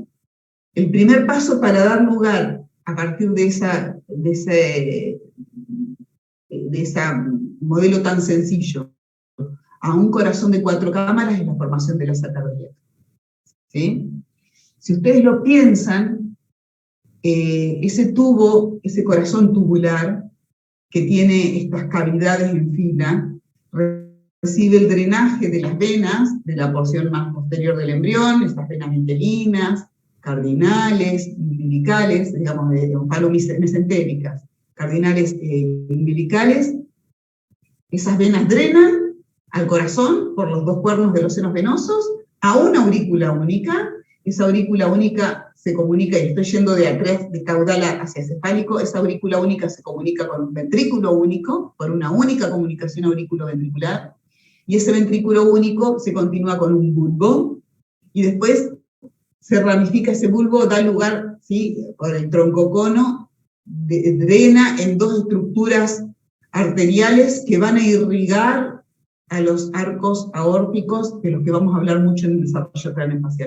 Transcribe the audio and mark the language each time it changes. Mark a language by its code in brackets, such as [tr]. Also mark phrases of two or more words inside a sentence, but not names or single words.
[es] El primer paso para dar lugar, a partir de ese modelo tan sencillo, a un corazón de 4 cámaras, es la formación de la asa cardíaca, ¿sí? Si ustedes lo piensan, ese corazón tubular, que tiene estas cavidades en fila, recibe el drenaje de las venas, de la porción más posterior del embrión, esas venas metelinas, cardinales, umbilicales, digamos, mesentéricas, cardinales umbilicales. Esas venas drenan al corazón por los dos cuernos de los senos venosos, a una aurícula única. Esa aurícula única se comunica, y estoy yendo de atrás, de caudal hacia cefálico, esa aurícula única se comunica con un ventrículo único, por una única comunicación aurículo-ventricular, y ese ventrículo único se continúa con un bulbo, y después se ramifica ese bulbo, da lugar, ¿sí?, por el troncocono, drena en dos estructuras arteriales que van a irrigar a los arcos aórticos, de los que vamos a hablar mucho en el desarrollo craneofacial.